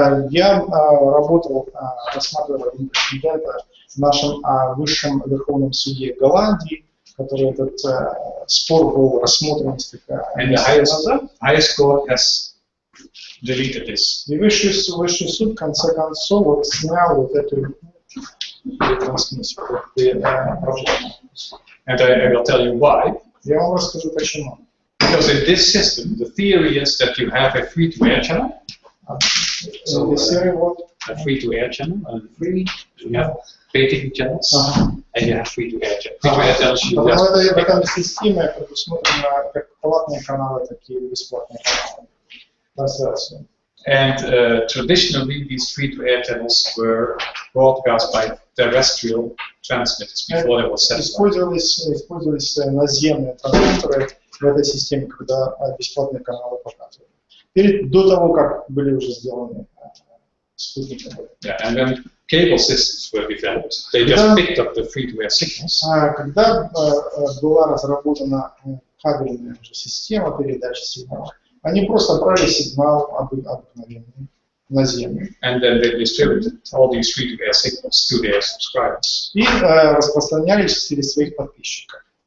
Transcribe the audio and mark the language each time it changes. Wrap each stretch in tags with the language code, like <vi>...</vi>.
<ru>Я работал, рассматривал один прецедента в нашем высшем верховном суде Голландии, который этот спор был рассмотрен несколько</ru> <en>And the</en> <ru>месяцев назад.</ru> <en>highest court has deleted this.</en> <ru>И высший суд в конце концов вот снял вот эту ретрансмиссию. Проблему.</ru> <en>And I will tell you why.</en> <ru>Я вам расскажу почему.</ru> <en>Because in this system, the theory is that you have a free-to-air channel. So, a free-to-air channel, and you have pay TV channels, and you have free-to-air channels. Free-to-air channels you</en> <ru>Потому</ru> <en>just</en> <ru>что в этой системе предусмотрено как платные каналы, так и бесплатные каналы. Трансляцию.</ru> <en>And traditionally, these free-to-air channels were broadcast by terrestrial transmitters before there was satellite.</en> <ru>Использовались наземные трансмиттеры в этой системе, когда бесплатные каналы показывали. До того, как были уже сделаны спутники.</ru> <en>Yeah, and when cable systems were developed, they just picked up the free-to-air signals.</en> <ru>Когда была разработана кабельная система передачи сигналов, они просто брали сигнал обыкновенный, наземный. And then they distributed all these free-to-air signals to their subscribers. И распространялись среди своих подписчиков.</ru>